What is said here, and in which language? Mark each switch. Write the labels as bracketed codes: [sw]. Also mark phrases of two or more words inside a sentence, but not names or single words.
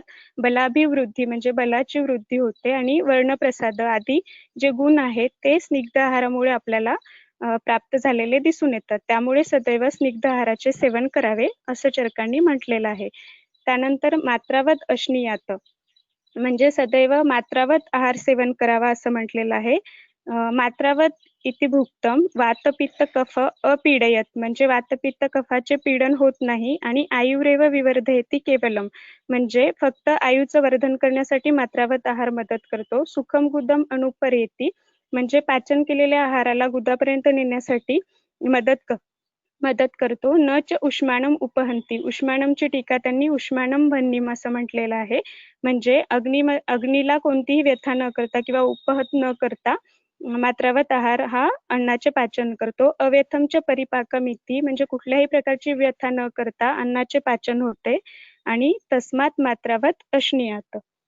[mr] बलाभिवृद्धी म्हणजे बलाची वृद्धी होते आणि वर्णप्रसाद आदी जे गुण आहेत ते स्निग्ध आहारामुळे आपल्याला प्राप्त झालेले दिसून येतात. त्यामुळे सदैव स्निग्ध आहाराचे सेवन करावे असं चरकांनी म्हटलेलं आहे. त्यानंतर [sa] मात्रावत अश्नियात [mr] म्हणजे सदैव मात्रावत आहार सेवन करावा असं म्हटलेलं आहे. [sa] मात्रावत इति भुक्तम वातपित्त कफ अपीडयत [mr] म्हणजे वातपित्त कफाचे पीडन होत नाही आणि [sa] आयुरेव विवर्धयती केवलम [mr] म्हणजे फक्त आयुचं वर्धन करण्यासाठी मात्रावत आहार मदत करतो. [sa] सुखम गुदम अनुपरेती [mr] म्हणजे पाचन केलेल्या आहाराला गुदापर्यंत नेण्यासाठी मदत करतो. [sa] न च उष्माणम उपहंती [mr] उष्माणमची टीका त्यांनी [sa] उष्माणम भन्नीम [mr] असं म्हटलेलं आहे. म्हणजे अग्नीला कोणतीही व्यथा न करता किंवा उपहत न करता मात्रावत आहार हा अन्नाचे पाचन करतो. [sa] अव्यथमच्या परिपाकमिती [mr] म्हणजे कुठल्याही प्रकारची व्यथा न करता अन्नाचे पाचन होते आणि [sa] तस्मात मात्रावत अश्नियात.